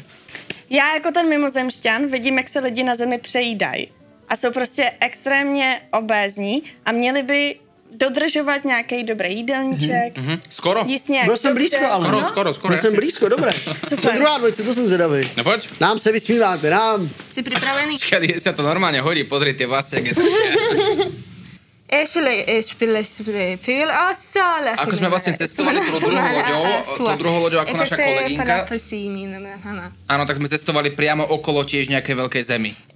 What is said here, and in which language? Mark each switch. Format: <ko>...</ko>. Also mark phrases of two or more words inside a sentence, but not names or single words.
<cs>Já jako ten mimozemšťan vidím, jak se lidi na zemi přejídají. A jsou prostě extrémně obézní a měli by dodržovat nějaký dobrý jídelníček. Skoro. Byl jsem blízko, ale. Skoro. Byl jsem blízko, dobré. Co druhá dvojce, to jsem zvedavý.</cs> <sk>No poď.</sk> <cs>Nám se vysmíváte, nám.</cs> <sk>Si pripravený? Čakaj, sa to normálne hodí, pozri tie vlasy, jak je Ako sme vlastne cestovali tou druhou loďou ako naša kolegynka. Áno, tak sme cestovali priamo okolo tiež nejakej veľkej zemi.</sk>